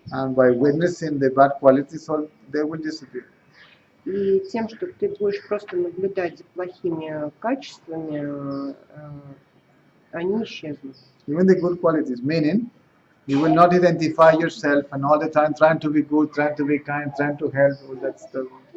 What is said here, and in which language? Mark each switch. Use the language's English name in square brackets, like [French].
[English] and by witnessing the bad qualities, all they will disappear. [Russian] И тем, что ты будешь просто наблюдать за плохими качествами, они исчезнут. [English] Even the good qualities, meaning you will not identify yourself and all the time trying to be good, trying to be kind, trying to help, all that stuff.